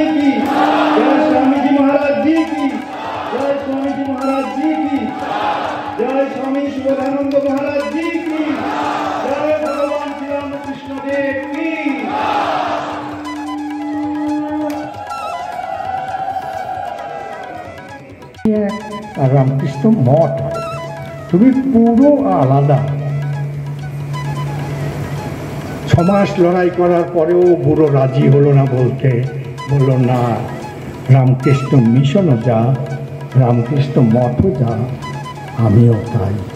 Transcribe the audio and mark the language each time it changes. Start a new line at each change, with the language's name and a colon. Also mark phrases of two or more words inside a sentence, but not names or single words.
Hindi: की जय, स्वामी जी महाराज जी की जय, स्वामी जी महाराज जी की जय, स्वामी शुभानंद महाराज जी की जय, भगवान श्री रामकृष्ण देव की।
Bangla: रामकृष्ण मठ তুমি পুরো আলাদা। 6 মাস লড়াই করার পরেও বুড়ো রাজি হলো না, বলল না, রামকৃষ্ণ মিশনও যা, রামকৃষ্ণ মঠও যা, আমিও তাই।